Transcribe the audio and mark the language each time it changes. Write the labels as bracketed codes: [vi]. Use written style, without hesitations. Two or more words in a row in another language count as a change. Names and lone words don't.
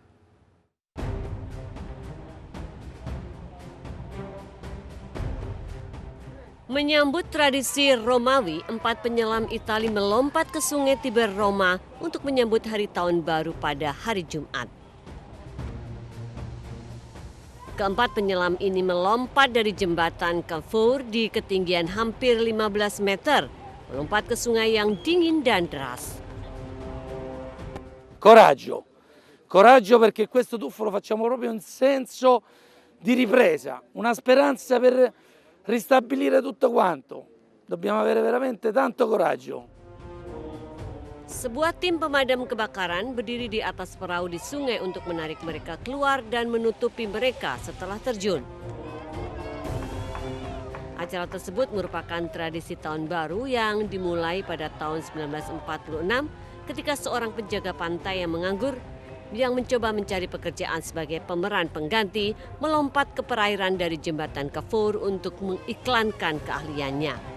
[id] Menyambut tradisi Romawi, 4 penyelam Italia melompat ke sungai Tiber Roma untuk menyambut hari tahun baru pada hari Jumat. Keempat penyelam ini melompat dari jembatan Cavour di ketinggian hampir 15 meter, melompat ke sungai yang dingin dan deras. [it] Coraggio, coraggio perché questo tuffo lo facciamo proprio in senso di ripresa, una speranza per ristabilire tutto quanto. Dobbiamo avere veramente tanto coraggio. [id] Sebuah tim pemadam kebakaran berdiri di atas perahu di sungai untuk menarik mereka keluar dan menutupi mereka setelah terjun. Acara tersebut merupakan tradisi tahun baru yang dimulai pada tahun 1946 ketika seorang penjaga pantai yang menganggur yang mencoba mencari pekerjaan sebagai pemeran pengganti melompat ke perairan dari jembatan Cavour untuk mengiklankan keahliannya.